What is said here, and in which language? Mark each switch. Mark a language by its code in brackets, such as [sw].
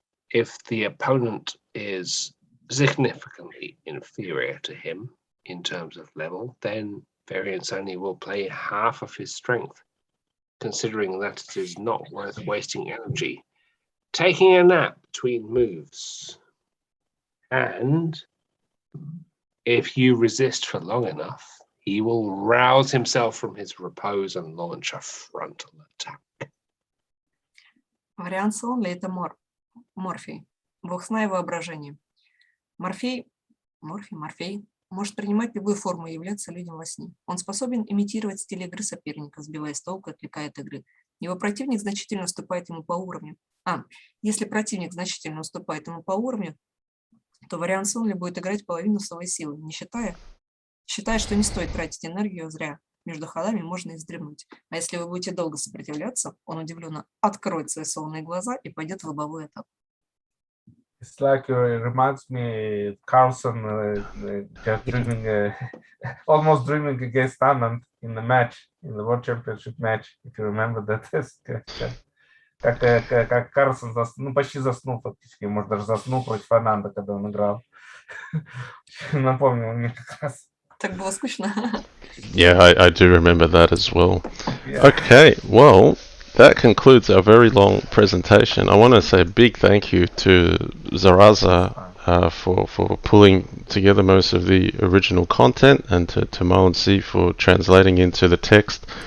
[en] If the opponent is significantly inferior to him in terms of level, then variants only will play half of his strength, considering that it is not worth wasting energy taking a nap between moves. And if you resist for long enough, he will rouse himself from his repose and launch a frontal attack. [ru] Вариант Сонли — это Морфий, бог сна и воображения. Морфей может принимать любую форму и являться людям во сне. Он способен имитировать стиль игры соперника, сбивая с толку, отвлекая от игры. Его противник значительно уступает ему по уровню. Если противник значительно уступает ему по уровню, то вариант Сонли будет играть половину своей силы, не считая, что не стоит тратить энергию зря. Между ходами можно и вздремнуть. А если вы будете долго сопротивляться, он удивленно откроет свои сонные глаза и пойдет в лобовую атаку. [en] It's like it reminds me Carlson just dreaming, almost dreaming against Anand in the match, in the World Championship match, if you remember that. [ru] Как Карлсон почти заснул фактически, может даже заснул против Ананда, когда он играл. Напомнил мне как раз. Так было скучно. [en] Yeah, I do remember that as well. Yeah. Okay, well, that concludes our very long presentation. I want to say a big thank you to Zaraza for pulling together most of the original content, and to Marlon C for translating into the text.